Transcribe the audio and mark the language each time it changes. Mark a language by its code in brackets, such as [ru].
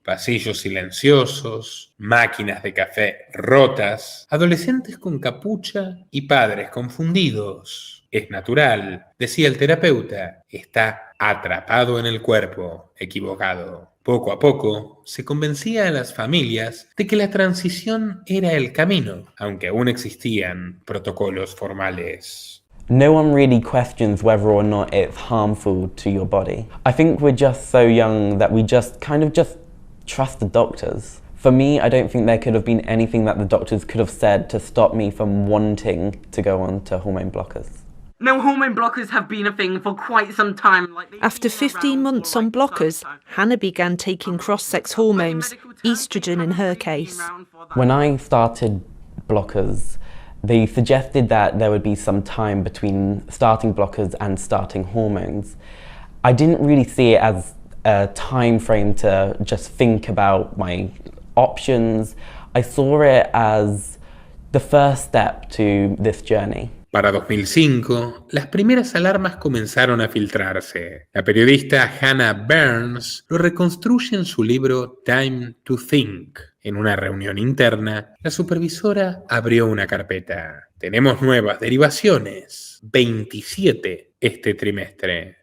[es] Pasillos silenciosos, máquinas de café rotas, adolescentes con capucha y padres confundidos. Es natural, decía el terapeuta, está atrapado en el cuerpo, equivocado. Poco a poco, se convencía a las familias de que la transición era el camino, aunque aún existían protocolos formales. [en] No one really questions whether or not it's harmful to your body. I think we're just so young that we just trust the doctors. For me, I don't think there could have been anything that the doctors could have said to stop me from wanting to go on to hormone blockers. No, hormone blockers have been a thing for quite some time. After 15 months on blockers, Hannah began taking cross-sex hormones, estrogen in her case. When I started blockers, they suggested that there would be some time between starting blockers and starting hormones. I didn't really see it as a time frame to just think about my options. I saw it as the first step to this journey. [es] Para 2005, las primeras alarmas comenzaron a filtrarse. La periodista Hannah Burns lo reconstruye en su libro Time to Think. En una reunión interna, la supervisora abrió una carpeta. Tenemos nuevas derivaciones, 27 este trimestre.